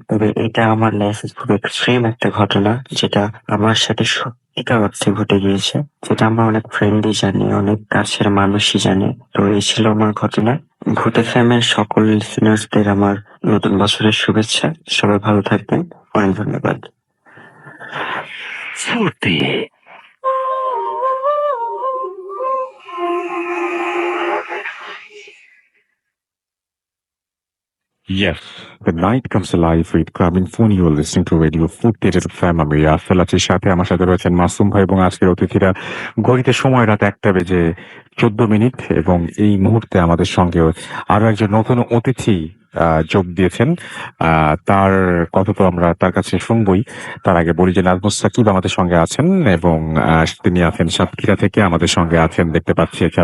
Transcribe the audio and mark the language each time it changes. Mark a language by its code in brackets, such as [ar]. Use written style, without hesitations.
[bn] তবে এটা আমার লাইফে খুব এক্সট্রিম একটা ঘটনা, যেটা আমার সাথে সত্যিকার অর্থে ঘটে গিয়েছে, যেটা আমার অনেক ফ্রেন্ডই জানে, অনেক কাছের মানুষই জানে। তো এই ছিল আমার ঘটনা। ভূত ফ্যামের সকল লিসেনার্সদের আমার নতুন বছরের শুভেচ্ছা। সবাই ভালো থাকবেন, অনেক ধন্যবাদ। সত্যি [en] Yes, the night comes alive with Clubbing Phone. You are listening to Radio Food Theater Fam. [bn] আমি রাসেল আছি, সাথে আমার সাথে রয়েছেন মাসুম ভাই এবং আজকের অতিথিরা। ঘড়িতে সময় রাত 1:14 এবং এই মুহূর্তে আমাদের সঙ্গে আরো একজন নতুন অতিথি যোগ দিয়েছেন। তার কথা তো আমরা তার কাছে শুনবই। তার আগে বলি যে নাজমুস সাকিব আমাদের সঙ্গে আছেন এবং তিনি আছেন সাতক্ষীরা থেকে আমাদের সঙ্গে আছেন দেখতে পাচ্ছি।